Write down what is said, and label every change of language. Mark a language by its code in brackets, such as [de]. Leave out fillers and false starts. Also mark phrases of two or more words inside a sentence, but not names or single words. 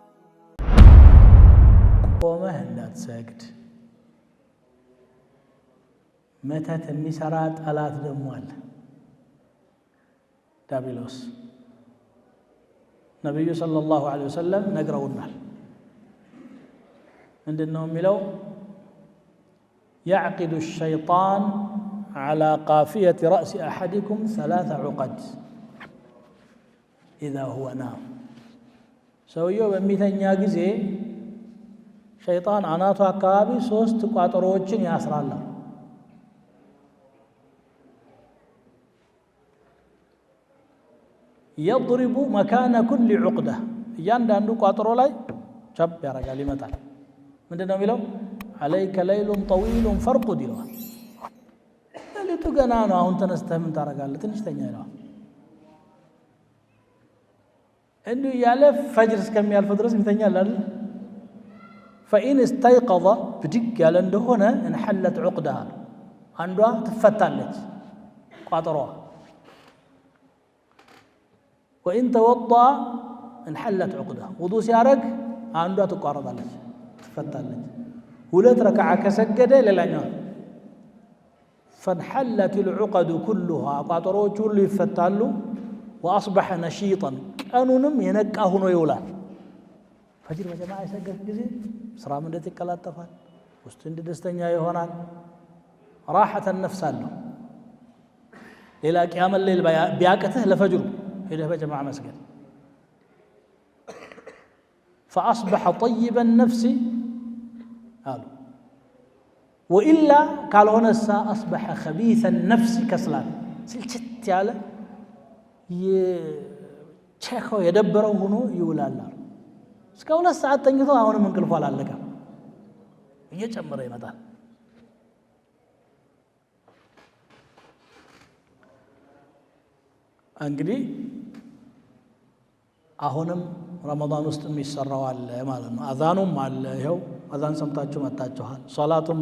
[am] ቆመህ እንዳትሰግድ መተት የሚሰራ ጠላት ደግሞ አለ፣ ዳቢሎስ። ነብዩ [ar] صلى الله عليه وسلم [am] ነግረውናል። ምንድነው የሚለው? [ar] يعقد الشيطان على قافية رأس أحدكم 3 عقد إذا هو نام። [am] ሰውየው በሚተኛ ጊዜ ሸይጣን አናቱ አካባቢ 3 ቋጠሮዎችን ያስራል። [ar] يضرب مكان كل عقدة [am] እያንዳንዱ ቋጠሮ ላይ ቸብ ያረጋል ይመጣል። ምንድነው የሚለው? [ar] عليك ليل طويل فارقد [am] ይለዋል። ሌሊቱ ገና ነው፣ አሁን ተነስተህ ምን ታረጋለህ? ትንሽ ተኛ ይለዋል። እንዲሁ ያለ ፈጅር እስከሚያልፍ ድረስ ይተኛል አይደል? [ar] فإن استيقظ [am] ብድግ ያለ እንደሆነ [ar] انحلت عقدها [am] አንዷ ትፈታለች ቋጠሮዋ። [ar] وإن توضأ انحلت عقدها [am] ውዱእ ሲያረግ አንዷ ትቋረጣለች ትፈታለች። 2 ረክዓ ከሰገደ ሌላኛው [ar] فانحلت العقد كلها [am] ቋጠሮዎቹ ሁሉ ይፈታሉ። [ar] وأصبح نشيطا [am] ቀኑንም የነቃ ሆኖ ይውላል። ፈጅር በጀማዓ የሰገደ ጊዜ ስራም እንዴት ይቀላጠፋል፣ ውስጥ እንዴት ደስተኛ ይሆናል፣ [ar] راحة النفس [am] አለው። ሌላ [ar] قيام الليل [am] ቢያቅትህ ለፈጅሩ ሄደህ በጀማዓ መስገድ። [ar] فأصبح طيب النفس قالوا وإلا قالوا هنا أصبح خبيث النفس كسلان [am] سلشت ያለ የቸከው የደበረው ሆኖ ይውላል። እስከ 2 ሰዓት ተኝቶ አሁንም እንቅልፉ አላለቀም፣ እየጨመረ ይመጣል። እንግዲህ አሁንም ረመዳን ውስጥ የሚሰራው አለ ማለት ነው። አዛኑም አለ፣ ይኸው አዛን ሰምታችሁ መጣችኋል። ሶላቱም